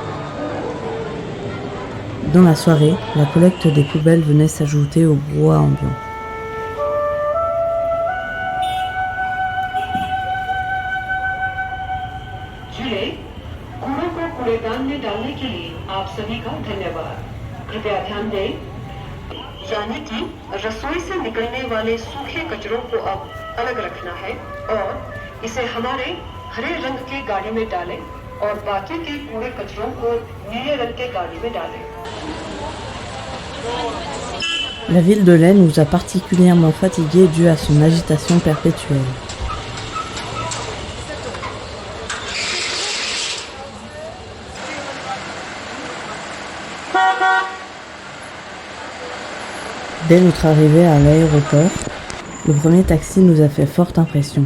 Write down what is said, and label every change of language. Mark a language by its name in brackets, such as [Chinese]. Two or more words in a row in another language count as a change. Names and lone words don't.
[French] Dans la soirée, la collecte des poubelles venait s'ajouter au brouhaha ambiant. [Hindi] कूड़ों को कूड़ेदान में डालने के लिए आप सभी का धन्यवाद। कृपया ध्यान दें, यानी कि रसोई से निकलने वाले सूखे कचरों को अब अलग रखना है और इसे हमारे हरे रंग की गाड़ी में डालें और बाकी के कूड़े कचरों को नीले रंग के गाड़ी में डालें। [French] La ville de Leh nous a particulièrement fatigués dû à son agitation perpétuelle. Dès notre arrivée à l'aéroport, le premier taxi nous a fait forte impression.